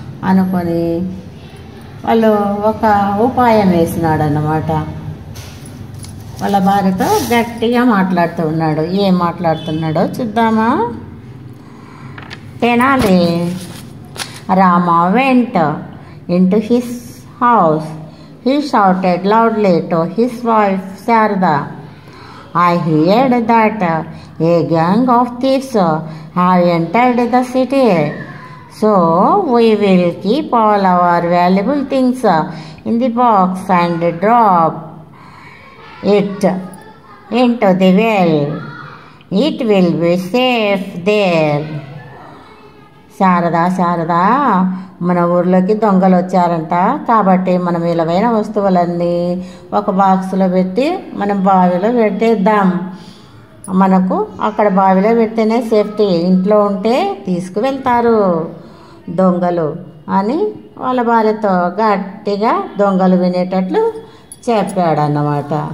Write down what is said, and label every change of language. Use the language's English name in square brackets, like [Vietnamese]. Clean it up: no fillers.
[Telugu] అనుకొని వాళ్ళు ఒక ఉపాయం వేసినాడు అన్నమాట. వాళ్ళ భార్యతో గట్టిగా మాట్లాడుతూ ఉన్నాడు. ఏం మాట్లాడుతున్నాడో చూద్దామా? [English] Tenali Rama went into his house. He shouted loudly to his wife Sarada, I heard that a gang of thieves have entered the city. So we will keep all our valuable things in the box and drop it into the well. It will be safe there. [Telugu] Sharada, మన ఊర్లోకి దొంగలు వచ్చారంట, కాబట్టి మనం విలువైన వస్తువులన్నీ ఒక బాక్స్లో పెట్టి మనం బావిలో పెట్టేద్దాం. మనకు అక్కడ బావిలో పెడితేనే సేఫ్టీ, ఇంట్లో ఉంటే తీసుకువెళ్తారు దొంగలు అని వాళ్ళ భార్యతో గట్టిగా దొంగలు వినేటట్లు చెప్పాడన్నమాట.